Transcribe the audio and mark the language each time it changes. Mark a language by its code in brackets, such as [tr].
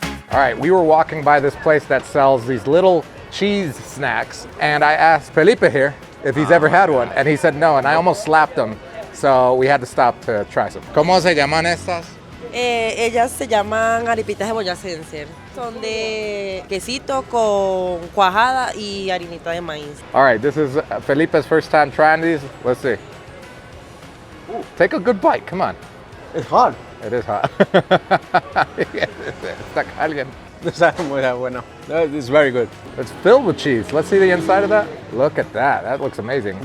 [en] All right, we were walking by this place that sells these little cheese snacks, and I asked Felipe here if he's ever had one, and he said no, and I almost slapped him, so we had to stop to try some. [es] ¿Cómo se llaman estas? Ellas se llaman arepitas de boyacense. Son de quesito con cuajada y harinita de maíz. [en] All right, this is Felipe's first time trying these. Let's see. Ooh, take a good bite, come on. It's hot. It is hot. [es] Está caliente. [en] It's very good. It's filled with cheese. Let's see the inside of that. Look at that. That looks amazing.